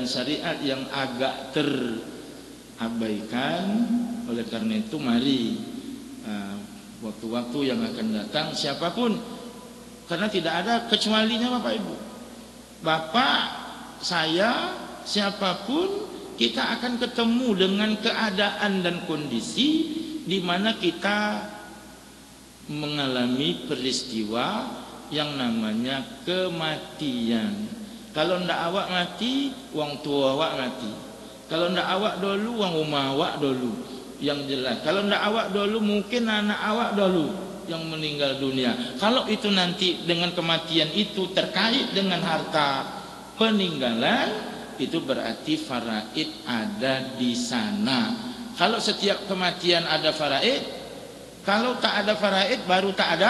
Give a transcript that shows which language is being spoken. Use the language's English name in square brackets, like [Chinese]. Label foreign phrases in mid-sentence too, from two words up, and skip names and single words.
[Indonesian] syariat yang agak terabaikan, oleh karena itu mari waktu-waktu yang akan datang siapapun, karena tidak ada kecualinya Bapak Ibu, Bapak, saya, siapapun, kita akan ketemu dengan keadaan dan kondisi di mana kita mengalami peristiwa yang namanya kematian. [Minangkabau] Kalau ndak awak mati, wong tua awak mati. Kalau ndak awak dulu, wong rumah awak dulu. [Indonesian] Yang jelas, kalau ndak awak dulu, mungkin anak awak dulu yang meninggal dunia. Kalau itu nanti dengan kematian itu terkait dengan harta peninggalan, itu berarti faraid ada di sana. Kalau setiap kematian ada faraid, kalau tak ada faraid baru tak ada.